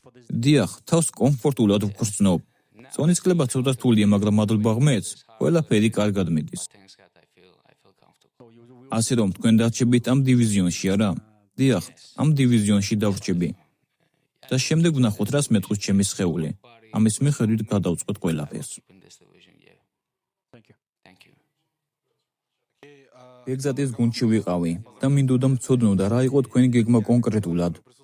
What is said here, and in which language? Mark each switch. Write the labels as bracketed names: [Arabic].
[Georgian] დიახ, თავს კომფორტულად ვგრძნობ. წონისკლება ცოტა რთულია, მაგრამ მადლობა ღმერთს, ყველაფერი კარგად მიდის. [English] Thanks God I feel comfortable. [Georgian] ასე რომ თქვენ დარჩებით ამ დივიზიონში, არა? დიახ, ამ დივიზიონში დავრჩები. და შემდეგ ვნახოთ, რას მეტყვის ჩემი სხეული. ამის მიხედვით გადავწყვეტ ყველაფერს. [English] In this division, yeah. Thank you. [Georgian] ბეგზატის გუნდში ვიყავი და მინდოდა მცოდნოდა რა იყო თქვენი გეგმა კონკრეტულად.